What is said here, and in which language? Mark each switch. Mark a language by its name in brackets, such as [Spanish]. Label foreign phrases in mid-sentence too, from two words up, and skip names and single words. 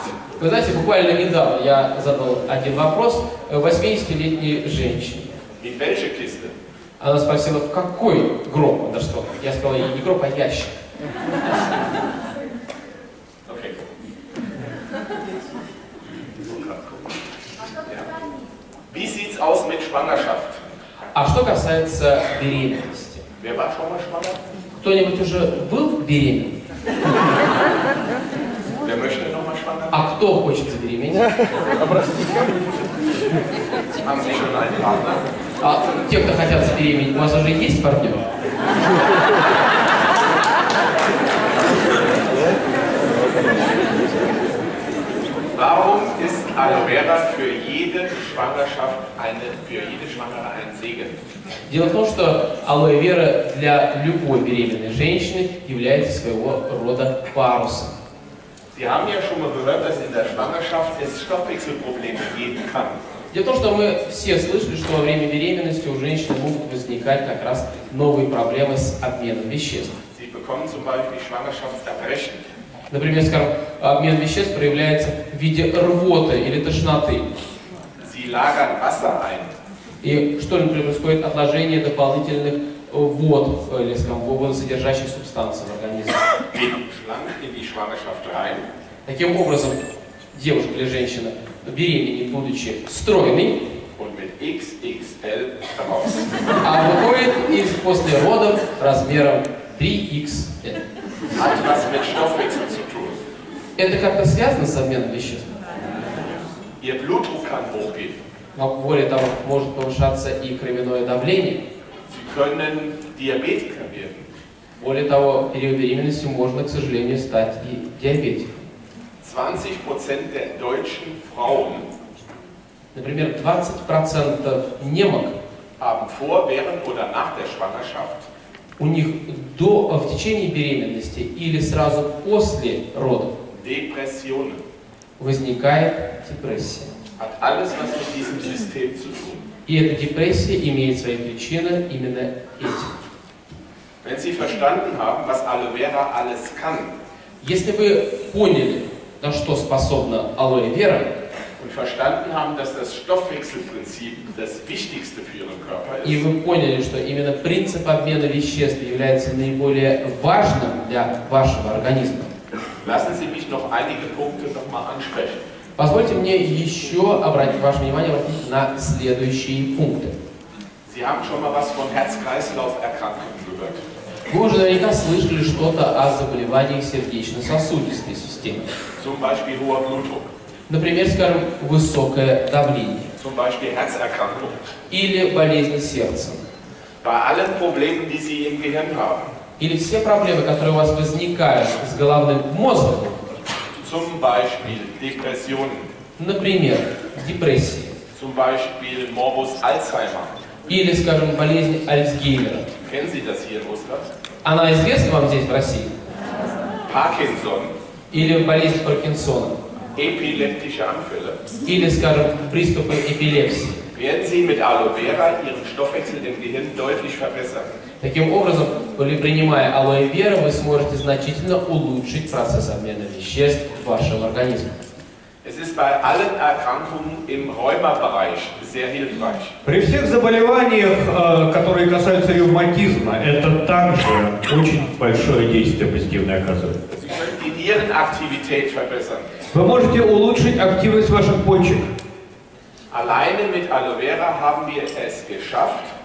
[Russian] Вы знаете, буквально недавно я задал один вопрос 80-летней женщине. [German] in welche Kiste? [Russian] Она спросила, в какой гроб? Да что? Я сказал ей, не гроб, а ящик. [German] Okay. Ja. Wie sieht's aus mit Schwangerschaft? [Russian] А что касается беременности? [German] Wer war schon mal schwanger? [Russian] Кто-нибудь уже был беременен? [German] Wer möchte noch mal schwanger? [Russian] А кто хочет забеременеть? [German] Haben Sie schon einen Partner? [Russian] А те, кто хотят забеременеть, у вас уже есть партнер? [German] Warum ist Aloe Vera für jede Schwangerschaft für jede Schwangere ein Segen? [Russian] Дело в том, что алоэ вера для любой беременной женщины является своего рода парусом. [German] Sie haben ja schon mal gehört, dass in der Schwangerschaft es Stoffwechselprobleme geben kann. [Russian] Дело в том, что мы все слышали, что во время беременности у женщин могут возникать как раз новые проблемы с обменом веществ. [German] Sie bekommen zum Beispiel Schwangerschaftserbrechen. [Russian] Например, скажем, обмен веществ проявляется в виде рвоты или тошноты. [German] Sie lagern Wasser ein. [Russian] И что, например, происходит отложение дополнительных вод, или, скажем, водосодержащих субстанций в организме. [German] Gehen schlank in die Schwangerschaft rein. [Russian] Таким образом, девушка или женщина, беременной, будучи стройной, [German] Und mit XXL raus. [Russian] а выходит после родов размером 3XL. [German] Hat was mit Stoffwechsel zu tun. [Russian] Это как-то связано с обменом веществ? [German] Ihr Blutdruck kann hochgehen. [Russian] Но более того, может повышаться и кровяное давление. [German] Sie können Diabetiker werden. [Russian] Более того, в период беременности можно, к сожалению, стать и диабетиком. [German] 20% der deutschen Frauen [Russian] Например, 20% немок [German] haben vor, während oder nach der Schwangerschaft [Russian] у них в течение беременности или сразу после родов [German] Depressionen. [Russian] возникает депрессия. [German] Hat alles was mit diesem System zu tun. [Russian] И эта депрессия имеет свои причины именно этим. [German] Wenn Sie verstanden haben, was Aloe Vera alles kann, [Russian] Если вы поняли, на что способна алоэ вера, [German] und verstanden haben, dass das Stoffwechselprinzip das Wichtigste für Ihren Körper [Russian] и [German] ist, [Russian] вы поняли, что именно принцип обмена веществ является наиболее важным для вашего организма, [German] lassen Sie mich noch einige Punkte nochmal ansprechen. [Russian] позвольте мне еще обратить ваше внимание на следующие пункты. [German] Sie haben schon mal was von Herz-Kreislauf-Erkrankungen gehört. [Russian] Вы уже наверняка слышали что-то о заболеваниях сердечно-сосудистой системы. [German] Zum Beispiel hoher Blutdruck, [Russian] Например, скажем, высокое давление [German] zum Beispiel Herzerkrankungen. [Russian] или болезнь сердца, [German] Bei allen Problemen, die Sie im Gehirn haben, [Russian] или все проблемы, которые у вас возникают с головным мозгом, [German] zum Beispiel Depressionen, [Russian] например, депрессии, [German] zum Beispiel Morbus Alzheimer. [Russian] или, скажем, болезнь Альцгеймера. [German] Kennen Sie das hier in Russland? [Russian] Она известна вам здесь, в России? [German] Parkinson, [Russian] Или болезнь Паркинсона? [German] epileptische Anfälle. [Russian] Или, скажем, приступы эпилепсии? [German] Werden Sie mit Aloe Vera Ihren Stoffwechsel im Gehirn deutlich verbessern. [Russian] Таким образом, принимая алоэ вера, вы сможете значительно улучшить процесс обмена веществ в вашем организме. [German] Es ist bei allen Erkrankungen im Rheumabereich sehr hilfreich. [Russian] При всех заболеваниях, которые касаются ревматизма, это также очень большое действие позитивное оказывает. [German] Sie können die Nierenaktivität verbessern. [Russian] Вы можете улучшить активность ваших почек. [German] Alleine mit Aloe Vera haben wir es geschafft,